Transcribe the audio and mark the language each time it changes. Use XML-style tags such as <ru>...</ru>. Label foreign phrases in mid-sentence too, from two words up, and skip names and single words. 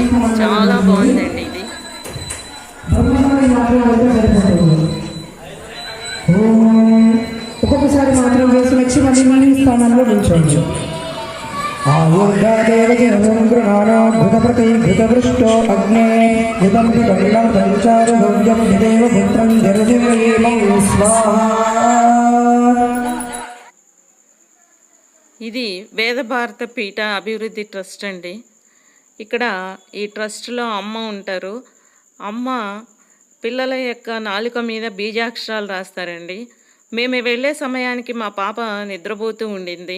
<te>చాలా బాగుందండి ఇది. ఒక్కొక్కసారి మాత్రం వేసి వచ్చి మళ్ళీ స్థానంలో నిల్చోవచ్చు.</te> <sa>घृतपृष्ठो अग्ने घृतं पिबलं पंचारभोग्यं देव पुत्रं जरदेवं स्वाहा।</sa> <te>ఇది వేద భారత పీఠ అభివృద్ధి ట్రస్ట్ అండి. ఇక్కడ ఈ ట్రస్ట్లో అమ్మ ఉంటారు. అమ్మ పిల్లల యొక్క నాలుక మీద బీజాక్షరాలు రాస్తారండి. మేము వెళ్ళే సమయానికి మా పాప నిద్రపోతూ ఉండింది.</te>